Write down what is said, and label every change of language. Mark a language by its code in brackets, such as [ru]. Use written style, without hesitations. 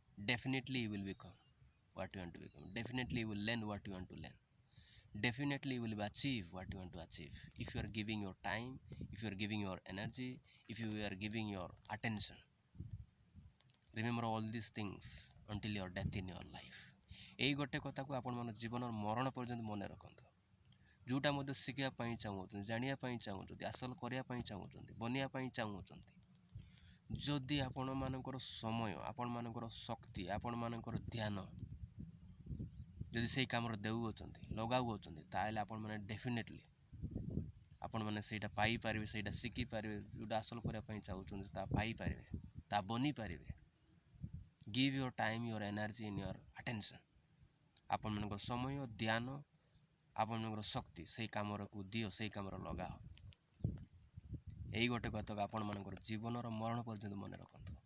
[en] Definitely you will become what you want to become. Definitely you will learn what you want to learn. Definitely you will achieve what you want to achieve. If you are giving your time, if you are giving your energy, if you are giving your attention. Remember all these things until your death in your life. [or] ଏଇ ଗୋଟେ କଥାକୁ ଆପଣମାନେ ଜୀବନର ମରଣ ପର୍ଯ୍ୟନ୍ତ ମନେ ରଖନ୍ତୁ। ଯେଉଁଟା ମଧ୍ୟ ଶିଖିବା ପାଇଁ ଚାହୁଁଛନ୍ତି, ଜାଣିବା ପାଇଁ ଚାହୁଁଛନ୍ତି, ହାସଲ କରିବା ପାଇଁ ଚାହୁଁଛନ୍ତି, ବନିବା ପାଇଁ ଚାହୁଁଛନ୍ତି, ଯଦି ଆପଣମାନଙ୍କର ସମୟ, ଆପଣମାନଙ୍କର ଶକ୍ତି, ଆପଣମାନଙ୍କର ଧ୍ୟାନ ଯଦି ସେଇ କାମରେ ଦେଉଅଛନ୍ତି, ଲଗାଉଅଛନ୍ତି, ତାହେଲେ ଆପଣମାନେ ଡେଫିନେଟଲି ଆପଣମାନେ ସେଇଟା ପାଇପାରିବେ, ସେଇଟା ଶିଖିପାରିବେ, ଯେଉଁଟା ହାସଲ କରିବା ପାଇଁ ଚାହୁଁଛନ୍ତି ତା ପାଇପାରିବେ, ତା ବନିପାରିବେ। [en] Give your time, your energy and your attention. [or] ଆପଣମାନଙ୍କର ସମୟ, ଧ୍ୟାନ, ଆପଣମାନଙ୍କର ଶକ୍ତି ସେଇ କାମକୁ ଦିଅ, ସେଇ କାମରେ ଲଗାଅ। ଏଇ ଗୋଟେ କଥାକୁ ଆପଣମାନଙ୍କର ଜୀବନର ମରଣ ପର୍ଯ୍ୟନ୍ତ ମନେ ରଖନ୍ତୁ।